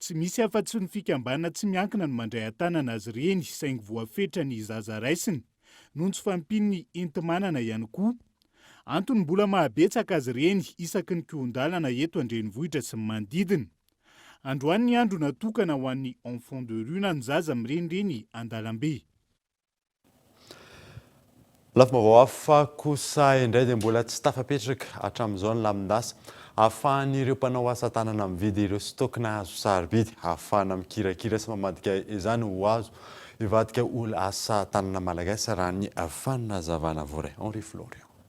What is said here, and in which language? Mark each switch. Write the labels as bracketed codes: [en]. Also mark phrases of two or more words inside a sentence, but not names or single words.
[mg] tsy misy afa-tsy ny fikambana tsy miankina no mandray an-tanana azy ireny saingy voafetra ny zaza raisiny noho ny tsy fampin'ny enti-manana ihany koa. Antony mbola mahabetsaka azy ireny isaky ny kiondalana eto an-drenivohitra sy ny manodidina. Androany ny andro natokana ho an'ny [fr] enfant de rue [mg] na ny zaza mirenireny an-dalambe. Lafim-baovao hafa kosa indray dia mbola tsy tafapetraka hatramin'izao ny lamindasa ahafahan'ireo mpanao asa tanana mividy ireo stokna azo sarobidy ahafahana mikirakira sy mamadika izany ho azo hivadika olo asa tanana malagasy raha ny fanazavana voray Henri Florian.